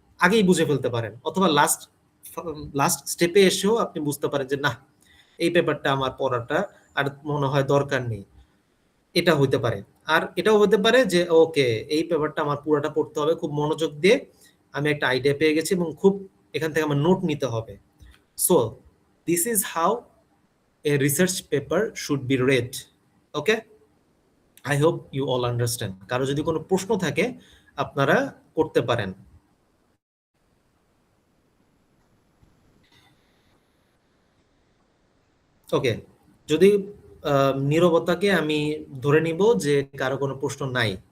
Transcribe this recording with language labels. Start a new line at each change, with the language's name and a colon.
Bangla: আগেই বুঝে ফেলতে পারেন, অথবা লাস্ট স্টেপে এসেও আপনি বুঝতে পারেন যে না, এই পেপারটা আমার পড়াটা আর মনে হয় দরকার নেই। এটা হইতে পারে। আর এটাও হতে পারে যে ওকে, এই পেপারটা আমার পুরোটা পড়তে হবে খুব মনোযোগ দিয়ে, আমি একটা আইডিয়া পেয়ে গেছি এবং খুব এখান থেকে আমার নোট নিতে হবে।
English: So this is how a research paper should be read. Okay, I hope you all understand.
Bangla: কারো যদি কোনো প্রশ্ন থাকে আপনারা করতে পারেন। ওকে, যদি নীরবতাকে আমি ধরে নিব যে কারো কোনো প্রশ্ন নাই।